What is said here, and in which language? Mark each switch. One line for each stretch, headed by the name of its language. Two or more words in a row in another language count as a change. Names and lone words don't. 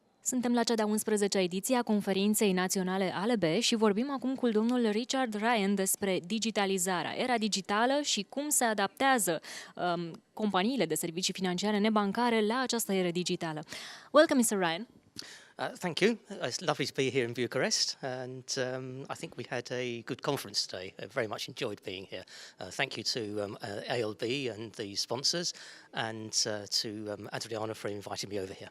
Romanian: Suntem la cea de-a 11-a ediție a conferinței naționale ALB și vorbim acum cu domnul Richard Ryan despre digitalizarea, era digitală și cum se adaptează companiile de servicii financiare nebancare la această eră digitală.
English: Welcome, Mr. Ryan. Thank you. It's lovely to be here in Bucharest, and I think we had a good conference today. I very much enjoyed being here. Thank you to ALB and the sponsors, and to Adriana for inviting me over here.